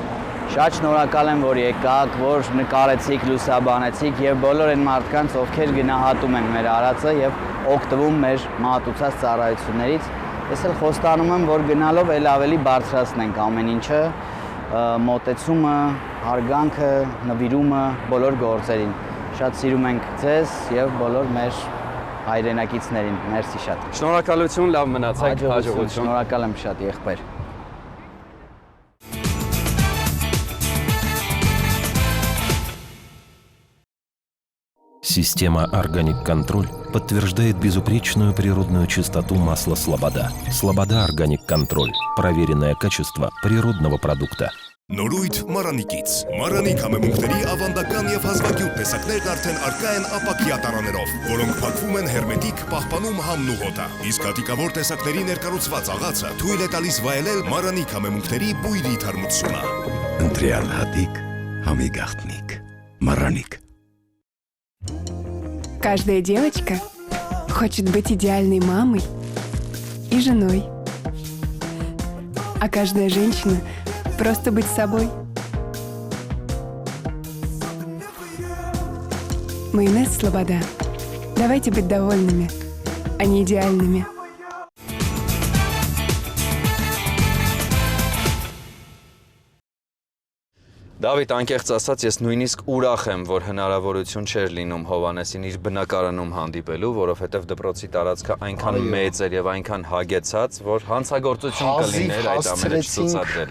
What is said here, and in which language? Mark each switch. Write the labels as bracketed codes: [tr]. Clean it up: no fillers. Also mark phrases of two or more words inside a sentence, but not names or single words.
[hy] Շատ շնորհակալ եմ, որ եկաք, որ նկարեցիք, լուսաբանեցիք եւ բոլոր այն մարդկանց, ովքեր գնահատում են մեր արածը եւ օգտվում մեր մատուցած ծառայություններից։ Ես էլ խոստանում եմ, որ գնալով էլ ավելի բարձրացնենք ամեն ինչը, մոտեցումը, հարգանքը, նվիրումը բոլոր գործերին։ Շատ սիրում ենք ձեզ եւ բոլոր մեր հայրենակիցներին։ Մերսի շատ։ Շնորհակալություն, լավ մնացեք, հաջողություն։ Շնորհակալ եմ շատ, եղբայր։ [ru] Система «Органик Контроль» подтверждает безупречную природную чистоту масла «Слобода». «Слобода Органик Контроль» – проверенное качество природного продукта. [hy] Նորույթ Մարանիկից։ Մարանիկ համեմունքների ավանդական եւ հազվագյուտ տեսակներն արդեն առկա են ապակյա տարաներով, որոնք փակվում են հերմետիկ, պահպանում համն ու հոտը։ Իսկ հատիկավոր տեսակների ներկառուցված աղացը թույլ է տալիս վայելել Մարանիկ համեմունքների բույրի թարմությունը։ Ընտրյալ հատիկ, համի գաղտնիք, [ru] Мараник. Каждая девочка хочет быть идеальной мамой и женой. А каждая женщина просто быть собой. Майонез «Слобода». Давайте быть довольными, а не идеальными. [hy] Դավիթ, անկեղծ ասած, ես նույնիսկ ուրախ եմ, որ հնարավորություն չէր լինում Հովանեսին իր բնակարանում հանդիպելու, որովհետև դպրոցի տարածքը այնքան մեծ էր եւ այնքան հագեցած, որ հանցագործություն կլիներ այդ ամենը ցուցադրել։